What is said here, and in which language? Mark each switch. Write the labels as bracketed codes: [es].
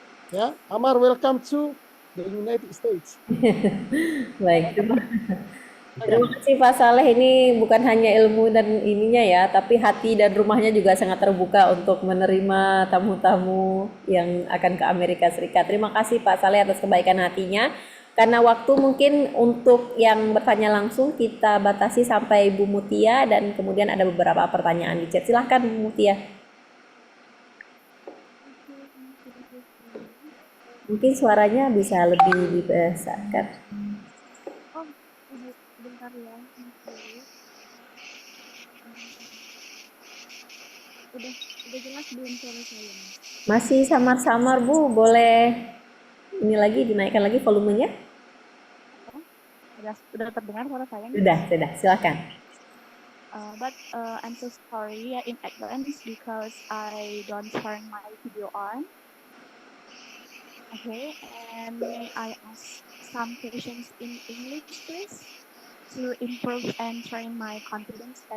[en] Ya, Amar, welcome to the United States. [id] Baik, terima kasih Pak Saleh. Ini bukan hanya ilmu dan ininya ya, tapi hati dan rumahnya juga sangat terbuka untuk menerima tamu-tamu yang akan ke Amerika Serikat. Terima kasih Pak Saleh atas kebaikan hatinya. Karena waktu mungkin untuk yang bertanya langsung kita batasi sampai Bu Mutia dan kemudian ada beberapa pertanyaan di chat. Silahkan Bu Mutia. Mungkin suaranya bisa lebih dibesarkan. Bentar ya. Udah jelas belum suara saya? Masih samar-samar Bu, boleh ini lagi dinaikkan lagi volumenya? Udah terdengar suara saya? Sudah, silakan. [en] But I'm so sorry in advance because I don't turn my video on. Okay, and may I ask some questions in English, please, to improve and train my confidence?